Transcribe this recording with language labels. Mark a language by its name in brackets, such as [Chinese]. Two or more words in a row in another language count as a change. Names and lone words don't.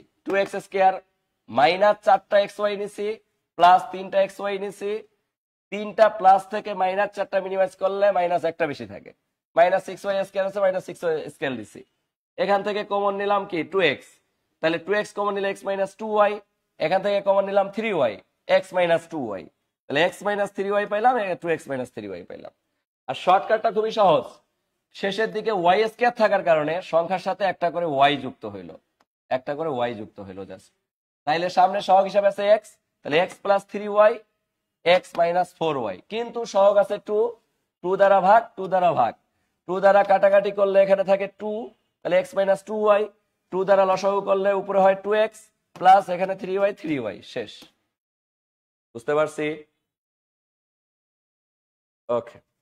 [Bangla] 2x² -4টা xy নিছি, প্লাস 3টা xy নিছি, 3টা প্লাস থেকে -4টা মিনিমাইজ করলে -1টা বেশি থাকে, -6y² আছে, -6y² দিছি। এখান থেকে কমন নিলাম কি 2x, তাহলে 2x কমন নিলে x - 2y, এখান থেকে কমন নিলাম 3y, x - 2y, তাহলে x - 3y পাইলাম, 2x - 3y পাইলাম। আর শর্টকাটটা খুবই সহজ, শেষের দিকে y² থাকার কারণে সংখ্যার সাথে একটা করে y যুক্ত হইলো, একটা করে y যুক্ত হইলো জাস্ট। তাইলে সামনে সহগ হিসাবে আছে x, তাহলে x + 3y, x - 4y, কিন্তু সহগ আছে 2, 2 দ্বারা ভাগ, 2 দ্বারা ভাগ, 2 দ্বারা কাটাকাটি করলে এখানে থাকে 2, তাহলে x - 2y, 2 দ্বারা লসাগু করলে উপরে হয় 2x, প্লাস এখানে 3y, 3y, শেষ। বুঝতে পারছি? ওকে।